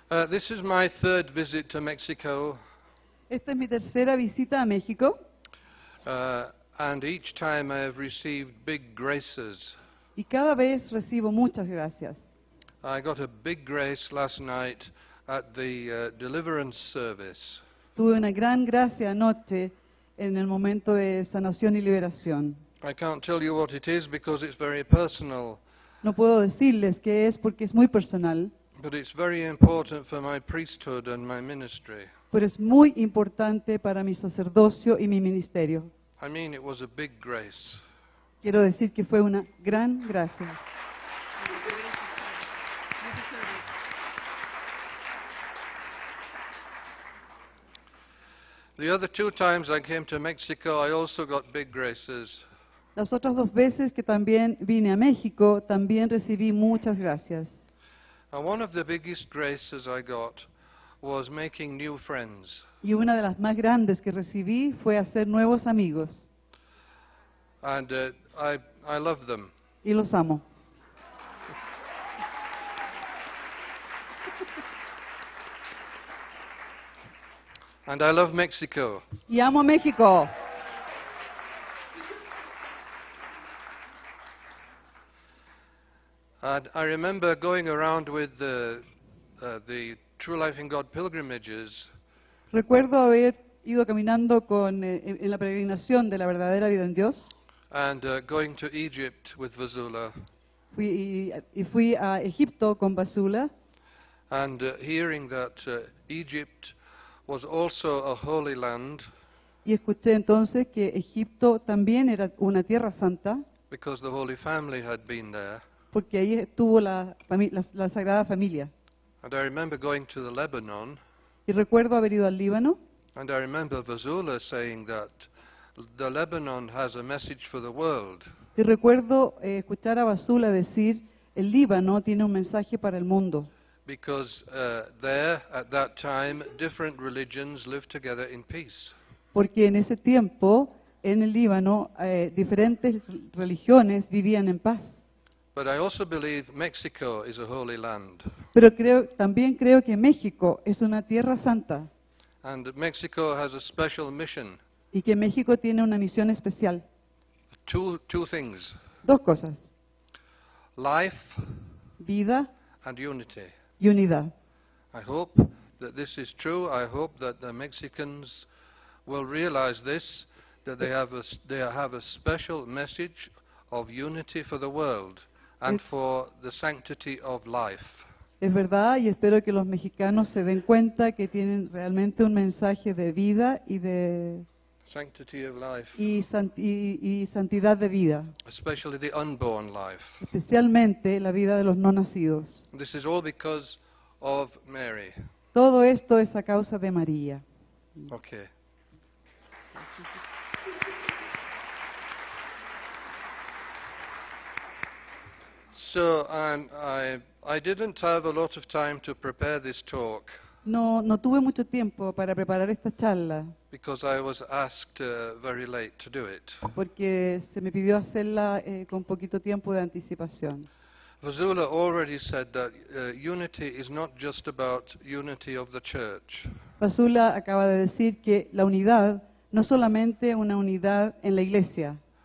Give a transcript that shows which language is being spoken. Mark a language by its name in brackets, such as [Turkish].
[English] This is my third visit to Mexico, [Spanish] Esta es mi tercera visita a México [English] and each time I have received big graces. [Spanish] y cada vez recibo muchas gracias. [English] I got a big grace last night at the deliverance service. [Spanish] Tuve una gran gracia anoche en el momento de sanación y liberación. [English] I can't tell you what it is because it's very personal, [Spanish] No puedo decirles qué es porque es muy personal, [English] but it's very important for my priesthood and my ministry. [Spanish] pero es muy importante para mi sacerdocio y mi ministerio. [English] I mean, it was a big grace. [Spanish] Quiero decir que fue una gran gracia. [English] The other two times I came to Mexico, I also got big graces. [Spanish] Las otras dos veces que también vine a México, también recibí muchas gracias. [English] And one of the biggest graces I got was making new friends. [Spanish] Y una de las más grandes que recibí fue hacer nuevos amigos. [English] And I love them. [Spanish] Y los amo. [English] And I love Mexico. [Spanish] Y amo a México. [English] And I remember going around with the True Life in God pilgrimages, [Spanish] Recuerdo haber ido caminando en la peregrinación de la verdadera vida en Dios. [English] and going to Egypt with Vasula, [Spanish] Fui a Egipto con Basula [English] and hearing that Egypt was also a holy land [Spanish] y escuché entonces que Egipto también era una tierra santa [English] because the Holy Family had been there. [Spanish] porque ahí estuvo la Sagrada Familia. [English] And I remember going to the Lebanon, [Spanish] Y recuerdo haber ido al Líbano [English] and I remember Vasula saying that the Lebanon has a message for the world. [Spanish] y recuerdo escuchar a Basula decir, el Líbano tiene un mensaje para el mundo. [English] Because there, at that time, different religions lived together in peace. [Spanish] Porque en ese tiempo, en el Líbano, diferentes religiones vivían en paz. [English] But I also believe Mexico is a holy land. [Spanish] Pero también creo que México es una tierra santa [English] And Mexico has a special mission. [Spanish] y que México tiene una misión especial. [English] Two things, [Spanish] Dos cosas, [English] life [Spanish] vida [English] and unity. [Spanish] y unidad. [English] I hope that this is true. I hope that the Mexicans will realize this, that they have a special message of unity for the world. and for the sanctity of life. [Spanish] Es verdad, y espero que los mexicanos se den cuenta que tienen realmente un mensaje de vida y de [English] Sanctity of life, [Spanish] y santidad de vida, [English] especially the unborn life. [Spanish] especialmente la vida de los no nacidos. [English] This is all because of Mary. [Spanish] Todo esto es a causa de María. [English] Okay. So I didn't have a lot of time to prepare this talk [Spanish] No tuve mucho tiempo para preparar esta charla [English] because I was asked very late to do it. [Spanish] porque se me pidió hacerla con poquito tiempo de anticipación. [English] Vasula already said that unity is not just about unity of the church, [Spanish] Basula acaba de decir que la unidad no es solamente una unidad en la iglesia,